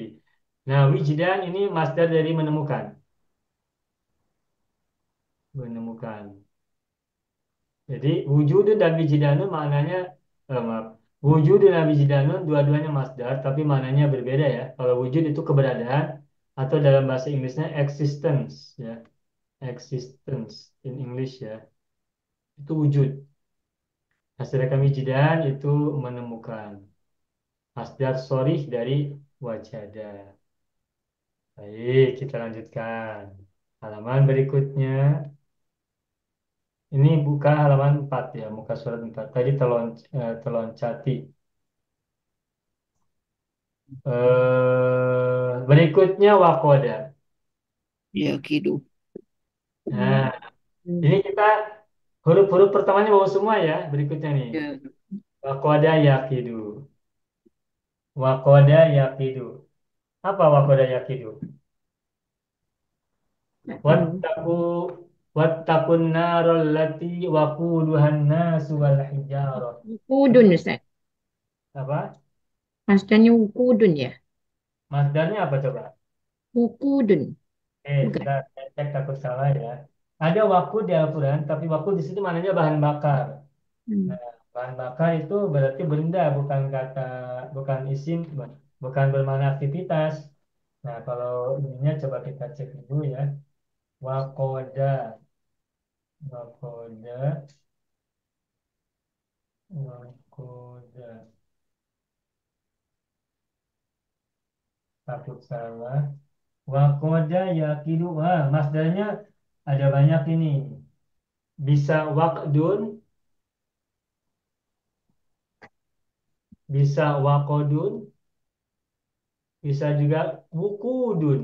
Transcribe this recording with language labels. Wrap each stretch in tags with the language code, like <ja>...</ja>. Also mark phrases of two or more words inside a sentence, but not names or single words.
<id>Nah, wijdan ini masdar dari menemukan. Menemukan. Jadi wujudun dan wijidanun maknanya maaf. Wujudun dan wijidanun dua-duanya masdar tapi maknanya berbeda ya. Kalau wujud itu keberadaan atau dalam bahasa Inggrisnya existence ya.</id> <en>Existence in English ya. Itu wujud.</en> <id>Nah, sedangkan wijidan itu menemukan. Masdar sorih dari wajada. Baik, kita lanjutkan. Halaman berikutnya. Ini buka halaman 4 ya,</id> <ms>muka surat</ms> <id>4. Tadi teloncati. Berikutnya wakoda.</id> <ar>Ya kidu.</ar> <id>Nah, ini kita huruf-huruf pertamanya bawa semua ya. Berikutnya nih. Ya.</id> <ar>Wakoda yakidu. Wakoda yakidu.</ar> <id>Apa</id> <ar>wakoda yakidu?</ar> <id>Tak tahu.</id> <ar>Wattaku wattakun narol lati wakuduhan nasu wal hijarah.</ar> <id>Wukudun Ustaz. Apa? Maksudnya wukudun ya. Masdarnya apa coba? Wukudun. Bukan. Kita cek takut salah ya. Ada wakud di Al-Quran, tapi wakud di sini maknanya bahan bakar. Hmm. Nah, bahan bakar itu berarti benda, bukan kata, bukan isim, bukan bermakna aktivitas. Nah, kalau ininya coba kita cek dulu ya.</id> <ar>Wakoda, wakoda, wakoda.</ar> <id>Takut salah.</id> <ar>Wakoda yakidu.</ar> <id>Wah, masdarnya ada banyak ini. Bisa wakdun, bisa wakodun, bisa juga wukudun.</id>